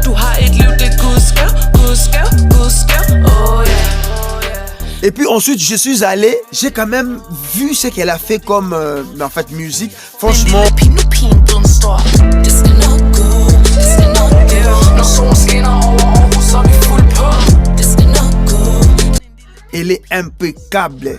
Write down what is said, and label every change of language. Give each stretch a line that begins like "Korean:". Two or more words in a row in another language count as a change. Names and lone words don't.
Danish: Du har et liv, det er gudsgav.
English: Oh yeah.
French: Et puis ensuite, je suis allé, j'ai quand même vu ce qu'elle a fait comme en fait musique. Franchement, elle est impeccable.